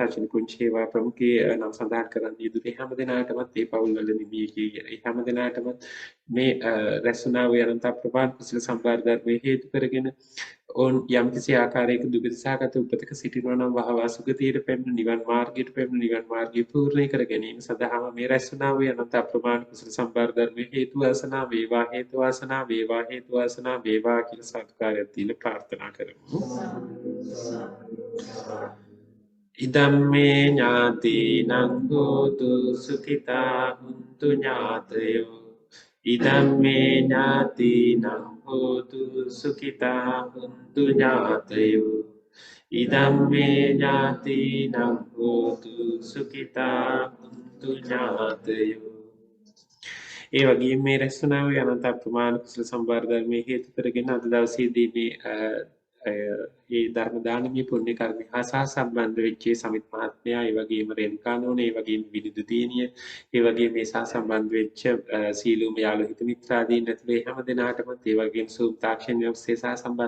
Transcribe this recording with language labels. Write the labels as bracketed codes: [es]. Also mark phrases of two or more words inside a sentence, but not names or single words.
[si] ශාසන පුංචි හේවා ප්‍රමුඛයේ නම් සඳහන් කරන්න යෙදුනේ හැමදෙනාටමත් ඒ පවුල්වල නිමියගේ හැමදෙනාටම මේ රැස්වුණා වූ අනන්ත අප්‍රමාණ කුසල සම්භාර ධර්මයේ හේතු කරගෙන ඔවුන් යම්කිසි ආකාරයක දුගතිසහගත උපතක සිටිනවා නම් වහවා සුගතියට පැමිණ නිවන් මාර්ගයට පැමිණ නිවන් මාර්ගය පූර්ණය කර ගැනීම සඳහාම මේ රැස්වුණා වූ අනන්ත අප්‍රමාණ කුසල සම්භාර ධර්මයේ හේතු වාසනා වේවා හේතු වාසනා වේවා හේතු වාසනා වේවා කියලා සත්කාරයක් දීලා ප්‍රාර්ථනා කරමු. [pi] ඉදම්මේ ඥාතිනං හෝතු සුඛිතා හුන්තු ඥාතයෝ ඉදම්මේ ඥාතිනං හෝතු සුඛිතා හුන්තු ඥාතයෝ ඉදම්මේ ඥාතිනං හෝතු සුඛිතා හුන්තු [si] ඥාතයෝ ඒ වගේම මේ රැස්වුණා වූ අනන්ත අප්‍රමාණ කුසල සම්භාර ධර්මයේ හේතු කරගෙන අද දවසේදී මේ ධර්ම දානමය පුණ්‍ය කර්ම හා සම්බන්ධ වෙච්ච සමිත් මහත්මයා ඒ වගේම රේණුකා නෝන ඒ වගේම විනිදු දියණිය ඒ වගේම මේ සම්බන්ධ වෙච්ච සීලුම යාළු හිත මිත්‍රාදීන් ඇතුළේ හැම දෙනාටම ඒ වගේම සූම් තාක්ෂණ්‍ය ඔස්සේ සම්බන්ධ